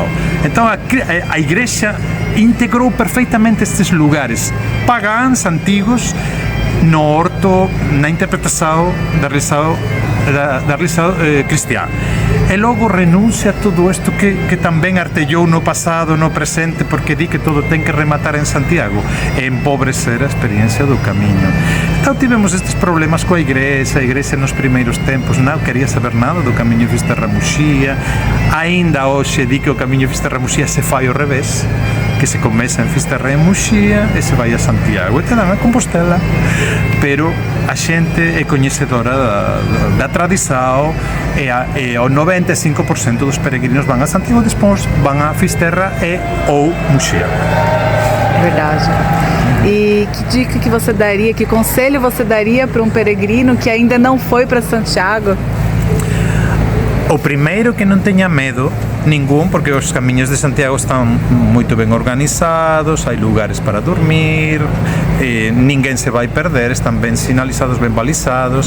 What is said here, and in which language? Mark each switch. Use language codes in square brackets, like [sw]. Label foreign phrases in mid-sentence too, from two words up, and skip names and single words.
[pt] Então a Igreja integrou perfeitamente estes lugares pagãos, antigos, no orto, na interpretação da religião da religião cristã. E logo renuncia a tudo isto que também artellou no passado, no presente, porque di que todo tem que rematar em Santiago, e empobrecer a experiência do caminho. Então tivemos estes problemas [gl] coa igrexa. A igrexa [pt] nos primeiros tempos não queria saber nada do caminho Fisterra-Muxía. Ainda [gl] hoxe di [pt] que o caminho Fisterra-Muxía se fai ao revés, que se começa em Fisterra e Muxía e se vai a Santiago e [gl] te dan [pt] a Compostela. [gl] Pero a xente é coñecedora da tradição e o 95% dos peregrinos van a Santiago, despois van a Fisterra e ou Muxía. Verdade. [pt] E que dica que você daria, que conselho você daria para um peregrino que ainda não foi para Santiago? O primeiro, que não tenha medo nenhum, porque os caminhos de Santiago estão muito bem organizados, há lugares para dormir, ninguém se vai perder, estão bem sinalizados, bem balizados.